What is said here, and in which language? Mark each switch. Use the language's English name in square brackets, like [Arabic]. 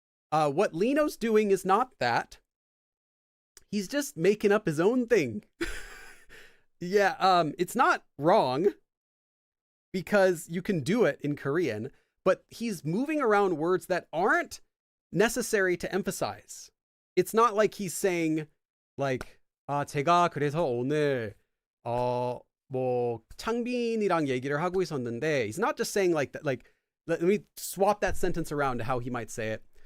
[English] What Lino's doing is not that. He's just making up his own thing. Yeah, it's not wrong because you can do it in Korean, but he's moving around words that aren't necessary to emphasize. It's not like he's saying like, [Korean] 제가 그래서 오늘, 창빈이랑 얘기를 하고 있었는데. [English] He's not just saying like that, like, let me swap that sentence around to how he might say it.